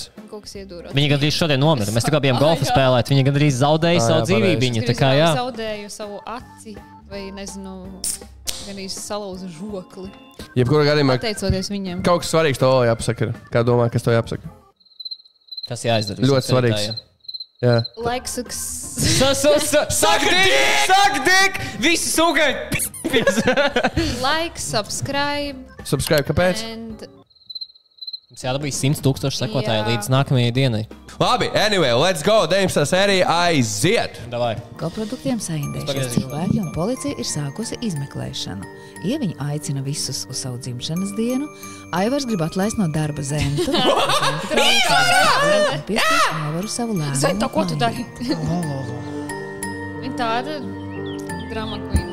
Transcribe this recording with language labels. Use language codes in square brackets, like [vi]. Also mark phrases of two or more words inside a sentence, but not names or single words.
[lv] Viņa gandrīz šodien nomira. Mēs tikā bijām golfu spēlēt. Viņa gandrīz zaudēja savu dzīvību. Es zaudēju savu aci vai, nezinu, gandrīz salauzu žokli. Jebkurā gadījumā, pateicoties viņiem. Kaut kas svarīgs to jāpasaka. Kā domā, kas to jāpasaka? Tas jāizdara. Ļoti svarīgs. Jā. [en] Like Suck dick! [lv] Visi sūkai! [en] Like, subscribe. Subscribe, [lv] kāpēc? Mums jādabīja 100,000 sekotāji līdz nākamajai dienai. Labi, [en] anyway, let's go. 19. [lv] sērija aiziet. Davai. Koproduktiem saindējušies cilvēki un policija ir sākusi izmeklēšanu. Ieviņa aicina visus uz savu dzimšanas dienu. Aivars grib atlaist no darba Zentu. Piespies Aivaru savu lēmumu. Zenta, ko tu dari? Viņa tāda [en] drama queen.